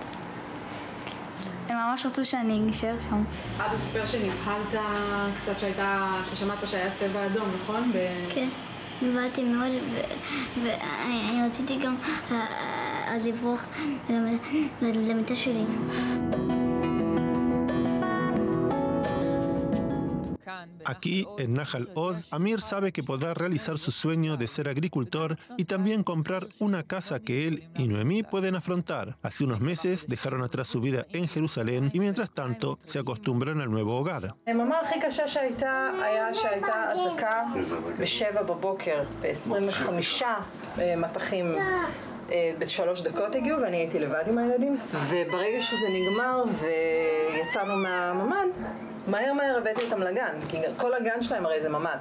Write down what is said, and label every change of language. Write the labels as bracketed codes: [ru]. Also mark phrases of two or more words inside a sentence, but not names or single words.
[he] הם ממש רצו שאני אשאר שם. אבא סיפר שנבהלת קצת ששמעת שהיה צבע אדום, נכון? כן, נבהלתי מאוד, ואני רציתי גם לברוח למיטה שלי. [es] Aquí, en Nahal Oz, Amir sabe que podrá realizar su sueño de ser agricultor y también comprar una casa que él y Noemí pueden afrontar. Hace unos meses dejaron atrás su vida en Jerusalén y mientras tanto se acostumbran al nuevo hogar. [he] המאמר הכי קשה שהייתה אזעקה ב-7 בבוקר, ב-25 מטחים. ב3 דקות הגיעו ואני הייתי לבד עם הילדים, וברגע שזה נגמר ויצאנו מהממ"ד, מהר הבאתי אותם לגן, כי כל הגן שלהם הרי זה ממ"ד.